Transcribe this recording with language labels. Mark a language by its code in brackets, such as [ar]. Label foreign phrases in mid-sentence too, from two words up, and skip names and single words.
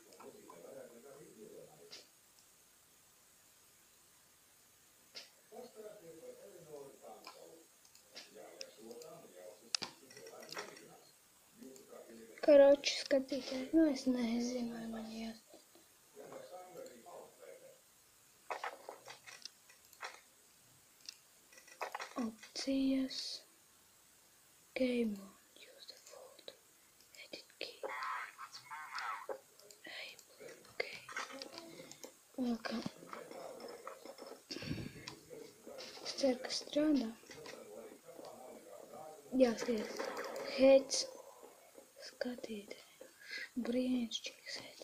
[lv] Karoči skatītāji, nu es nezinu, vai man jāsaka. Opcijas. [en] Game on. Use the photo. Edit key. Okay. [lv] Okay. Es ceru, ka strādā. Jā, skaties. Heads. Skatītāji. Brīnišķīgs heads.